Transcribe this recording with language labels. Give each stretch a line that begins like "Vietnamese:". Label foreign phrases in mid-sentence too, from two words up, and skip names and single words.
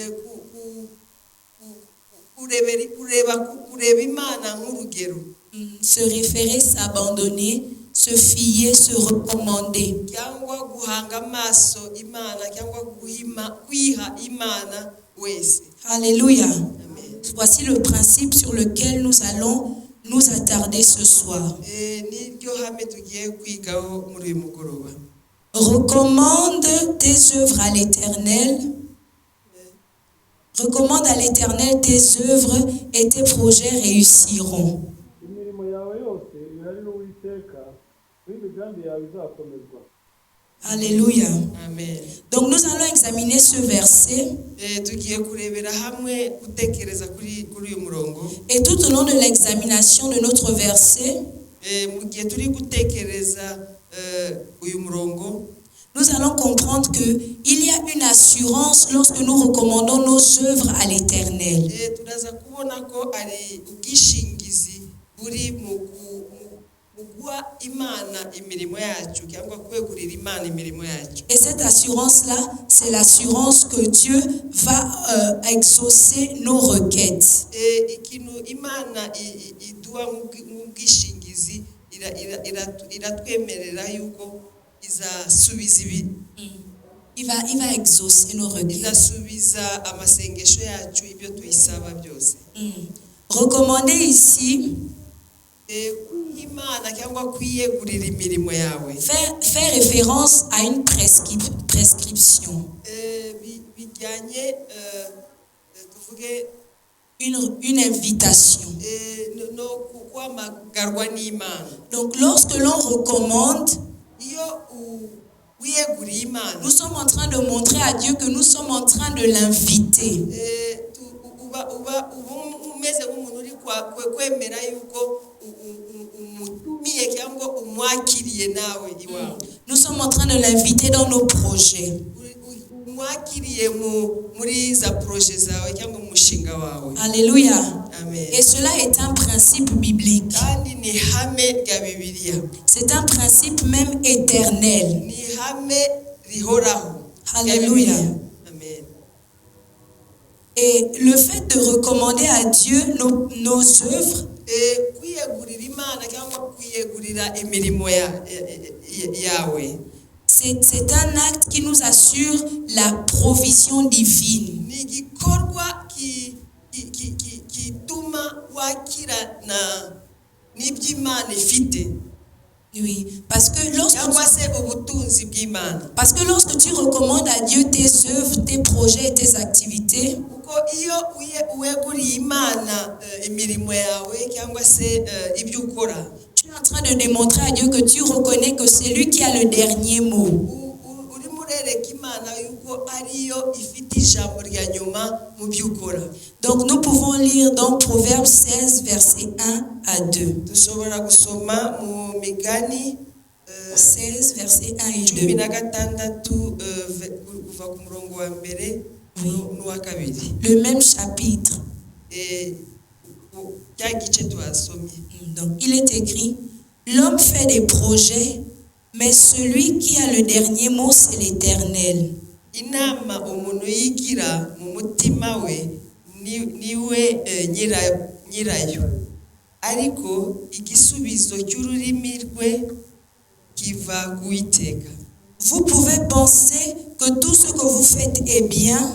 French: Se référer, s'abandonner, se fier, se recommander. Alléluia. Voici le principe sur lequel nous allons nous attarder ce soir.
Kinyarwanda: niryo hame tugiye kwigaho muri uyu mugoroba.
French: Recommande tes œuvres à l'Éternel. Recommande à l'Éternel tes œuvres et tes projets réussiront.
Kinyarwanda: imirimo yawe yose ihari n'uwiteka n'imigambi yawe izakomezwa.
French: Alléluia. Amen. Donc nous allons examiner ce verset
Kinyarwanda: tugiye kurebera hamwe gutekereza kuri uyu murongo.
French: et tout au long de l'examination de notre verset,
Kinyarwanda: mu gihe turi gutekereza uyu murongo,
French: nous allons comprendre que il y a une assurance lorsque nous recommandons nos œuvres à l'Éternel.
Kinyarwanda: turaza kubona ko ari ubwishingizi buri mu guha Imana imirimo yacu cyangwa kwegurira Imana imirimo yacu.
French: Et cette assurance-là, c'est l'assurance que Dieu va exaucer nos requêtes.
Kinyarwanda: Ikintu Imana iduha nk'ubwishingizi iratwemerera yuko izasubiza ibi.
French: Il va exaucer nos requêtes.
Kinyarwanda: Izasubiza amasengesho yacu ibyo tuyisaba byose.
French: Recommander ici,
Kinyarwanda: Imana cyangwa kwiyegurira imirimo yawe.
French: Faire référence à une prescription.
Kinyarwanda: Bijyanye tuvuge
French: Une invitation.
Kinyarwanda: no kwamagarwa n'Imana.
French: Donc lorsque l'on recommande,
Kinyarwanda: Iyo wiyeguriye Imana,
French: nous sommes en train de montrer à Dieu que nous sommes en train de l'inviter.
Kinyarwanda: uba umeze nk'umuntu uri kwemera yuko umutumiye cyangwa umwakiriye nawe iwawe.
French: Nous sommes en train de l'inviter dans nos projets.
Kinyarwanda: Umwakiriye muri za projet zawe cyangwa umushinga wawe.
French: Alléluia. Amen. Et cela est un principe biblique.
Kinyarwanda: Kandi ni hame rya Bibiliya.
French: C'est un principe même éternel.
Kinyarwanda: Ni hame rihoraho.
French: Alléluia. Amen. Et le fait de recommander à Dieu nos œuvres,
Kinyarwanda: Kwiyegurira Imana cyangwa kwiyegurira imirimo yawe,
French: c'est un acte qui nous assure la provision divine.
Kinyarwanda: ni igikorwa kituma wakirana n'iby'Imana ifite.
French: Oui, parce que
Kinyarwanda: cyangwa se ubutunzi bw'Imana.
French: Parce que lorsque tu recommandes à Dieu tes œuvres, tes projets et tes activités,
Kinyarwanda: Kuko iyo uweguriye Imana imirimo yawe cyangwa se ibyo ukora,
French: tu es en train de démontrer à Dieu que tu reconnais que c'est lui qui a le dernier mot.
Kinyarwanda: uri murereka Imana yuko ariyo ifite ijambo rya nyuma mu byo ukora.
French: Donc nous pouvons lire dans Proverbes 16, versets 1 à 2.
Kinyarwanda: Dushobora gusoma mu Migani 16,
French: versets 1 et 2.
Kinyarwanda: 16 kuva ku murongo wa mbere n'uwa kabiri.
French: Le même chapitre.
Kinyarwanda: Cya gice twasomye.
French: Donc il est écrit, l'homme fait des projets, mais celui qui a le dernier mot, c'est l'Éternel.
Kinyarwanda: Inama umuntu yigira mu mutima we niwe nyirayo, ariko igisubizo cy'ururimi rwe kiva ku Uwiteka.
French: Vous pouvez penser que tout ce que vous faites est bien,